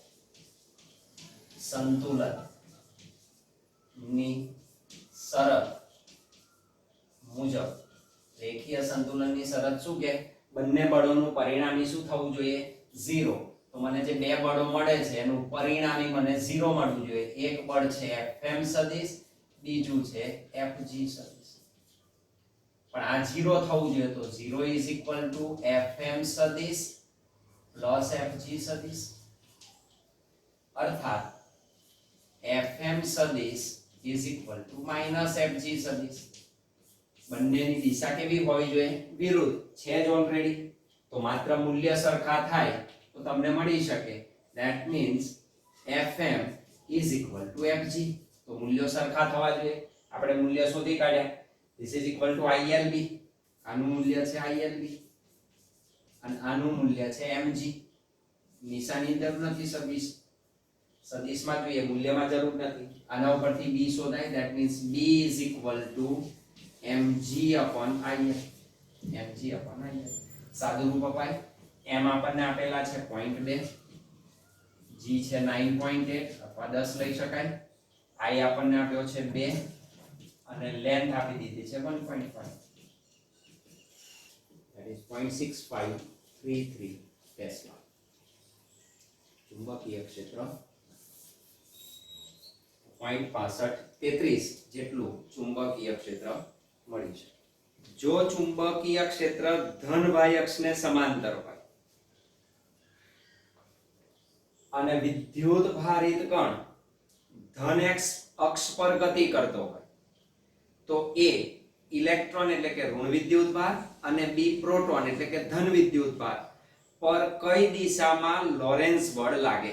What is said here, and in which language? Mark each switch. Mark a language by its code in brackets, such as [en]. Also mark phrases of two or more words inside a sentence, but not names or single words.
[gu] સંતુલન ની શરત મુજબ, રેખીય સંતુલનની શરત શું કે બંને બળોનું પરિણામી શું થવું જોઈએ? 0. તો મને જે બે બળો મળે છે એનું પરિણામી મને 0 મળવું જોઈએ. એક બળ છે Fm સદિશ, બીજું છે Fg સદિશ. પણ આ 0 થવું જોઈએ, તો 0 [en] is equal to [gu] Fm સદિશ plus Fg સદિશ, અર્થાત Fm સદિશ [en] is equal to minus [gu] Fg સદિશ. બંનેની દિશા કેવી હોવી જોઈએ? વિરુદ્ધ છે જ ઓલરેડી. તો માત્ર મૂલ્ય સરખા થાય તો તમને મળી શકે. [en] that means Fm is equal to Fg. [gu] તો મૂલ્યો સરખા થવા જોઈએ. આપણે મૂલ્ય શોધી કાઢ્યા. [en] this is equal to ILB. [gu] આનું મૂલ્ય છે ILB અને આનું મૂલ્ય છે Mg. નિશાની જરૂર નથી સદિશમાં જોઈએ, મૂલ્યમાં જરૂર નથી. આના ઉપરથી b શોધાય. [en] that means b is equal to mg upon il. [gu] સાદું રૂપ અપાય. m આપણને આપેલા છે 0.2, g છે 9.8 અથવા 10 લઈ શકાય, i આપણને આપ્યો છે 2 અને લેન્થ આપી દીધી છે 1.5. [en] that is 0.6533 ટેસ્લા. [gu] ચુંબકીય ક્ષેત્ર 0.6533 જેટલું ચુંબકીય ક્ષેત્ર મળી છે. જો ચુંબકીય ક્ષેત્ર ધન y અક્ષને સમાંતર હોય અને વિદ્યુત ભારિત કણ ધન x અક્ષ પર ગતિ કરતો હોય, તો a ઇલેક્ટ્રોન એટલે કે ઋણ વિદ્યુત ભાર અને b પ્રોટોન એટલે કે ધન વિદ્યુત ભાર પર કઈ દિશામાં લોરેન્સ બળ લાગે?